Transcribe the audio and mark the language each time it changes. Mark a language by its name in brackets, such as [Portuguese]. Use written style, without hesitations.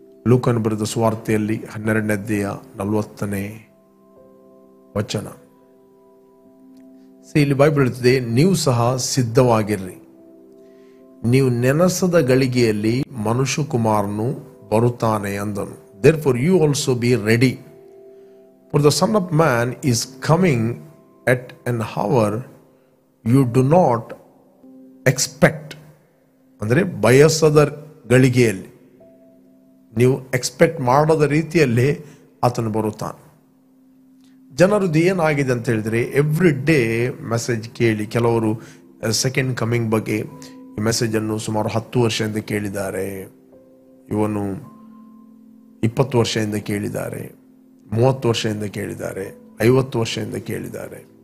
[Kannada] ಲೂಕನು ಬರೆದ ಸುವಾರ್ತೆಯಲ್ಲಿ 12ನೇ ಅಧ್ಯಾಯ 40ನೇ ವಚನ. ಇಲ್ಲಿ ಬೈಬಲ್ ಹೇಳ್ತದೆ, ನೀವು ಸಹ ಸಿದ್ಧವಾಗಿರ್ರಿ, ನೀವು ನೆನಸದ ಗಳಿಗೆಯಲ್ಲಿ ಮನುಷ್ಯ ಕುಮಾರನು ಬರುತ್ತಾನೆ ಅಂದನು. [English] Therefore you also be ready, for the Son of Man is coming at an hour you do not expect. [Kannada] ಅಂದರೆ ಬಯಸದ ಗಳಿಗೆಯಲ್ಲಿ, ನೀವು ಎಕ್ಸ್ಪೆಕ್ಟ್ ಮಾಡದ ರೀತಿಯಲ್ಲಿ ಆತನು ಬರುತ್ತಾನೆ. ಜನರದ್ದು ಏನಾಗಿದೆ ಅಂತ ಹೇಳಿದರೆ, [English] every day message [Kannada] ಕೇಳಿ, ಕೆಲವರು ಸೆಕೆಂಡ್ ಕಮಿಂಗ್ ಬಗ್ಗೆ ಈ ಮೆಸೇಜನ್ನು ಸುಮಾರು 10 ವರ್ಷದಿಂದ ಕೇಳಿದ್ದಾರೆ, ಇವನು 20 ವರ್ಷದಿಂದ ಕೇಳಿದ್ದಾರೆ, 30 ವರ್ಷದಿಂದ ಕೇಳಿದ್ದಾರೆ, 50 ವರ್ಷದಿಂದ ಕೇಳಿದ್ದಾರೆ.